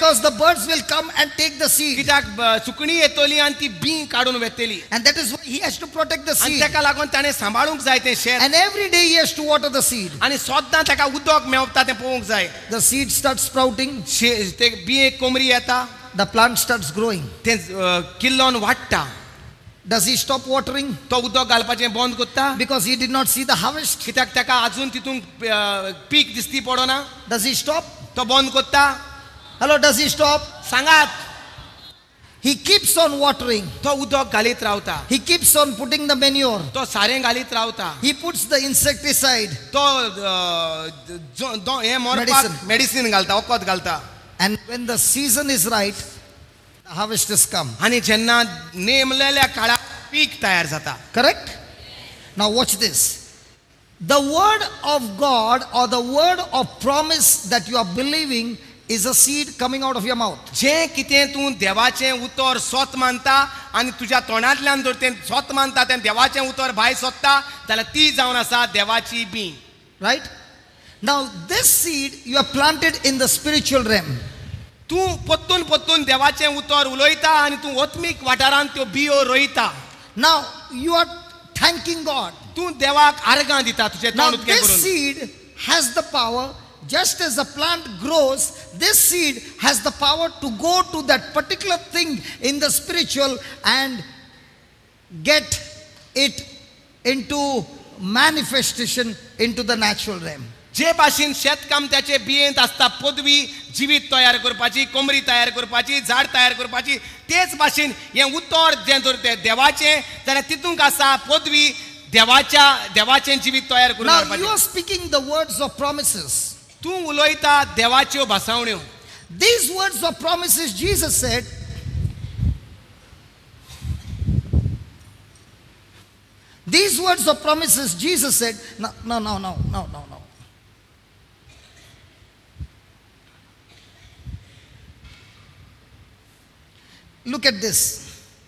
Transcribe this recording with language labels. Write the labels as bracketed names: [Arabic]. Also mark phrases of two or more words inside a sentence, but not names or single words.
[English] Because the birds will come and take the seed. [Konkani] कित्याक सुकणी येतली आनी ती बी काडून वेतली. [English] And that is why he has to protect the [Konkani] आनी [English] seed. [Konkani] तेका लागून ताणें सांबाळूंक जाय तें शेत. [English] And every day he has to water the seed. [Konkani] आनी सद्दां तेका उदक मेवता तें पळोवंक जाय. [English] The seed starts sprouting. [Konkani] ते बियेक कोमरी येता, [English] The plant starts growing. [Konkani] तें किल्लोन वाडटा. [English] Does he stop watering? [Konkani] तो उदक घालपाचें बंद करता [English] Because he did not see the harvest. [Konkani] कित्याक तेका अजून तितून पीक दिसती पडना. [English] Does he stop? [Konkani] तो बंद करता. [English] Hello, does he stop? [Konkani] सांगात. [English] He keeps on watering. [Konkani] तो उदक घालीत रावता. [English] He keeps on putting the manure. [Konkani] तो सारें घालीत रावता. [English] He puts the insecticide. [Konkani] तो हे मरपाक मेडिसीन घालता, वखद घालता. [English] And when the season is right, the harvest has come. [Konkani] आणि जेन्ना नेमलेल्या काळात पीक तयार जाता. [English] Correct? Now watch this. The word of God or the word of promise that you are believing is a seed coming out of your mouth. [Konkani] जें कितें तूं देवाचें उतर स्वत मानता आनी तुज्या तोंडांतल्यान जर तें स्वत मानता तें देवाचें उतर भायर सोदता जाल्यार ती जावन आसा देवाची बी. [English] Right? Now this seed you are planted in the spiritual realm. [Konkani] तूं पोत्तून पोत्तून देवाचें उतर उलयता आनी तूं ओत्मीक वाठारांत त्यो बियो रोयता. [English] Now you are thanking God. [Konkani] तूं देवाक आर्गां दिता तुजें [English] Now [Konkani] तोंड उक्तें [English] this [Konkani] करून. [English] seed has the power, just as the plant grows, this seed has the power to go to that particular thing in the spiritual and get it into manifestation into the natural realm. [Konkani] जे भाशेन शेतकामत्याचे बियेंत आसता पदवी जिवीत तयार करपाची, कोमरी तयार करपाची, झाड तयार करपाची, तेच भाशेन हें उतर जें जर तें देवाचें जाल्यार तितूंक आसा पदवी देवाचें जिवीत तयार करून [English] Now you [Konkani] हाडपाचें. [English] are speaking the words of promises. [Konkani] तूं उलयता देवाच्यो भासावण्यो. [English] These words of promises, Jesus said, these words of promises, Jesus said, no. Look at this.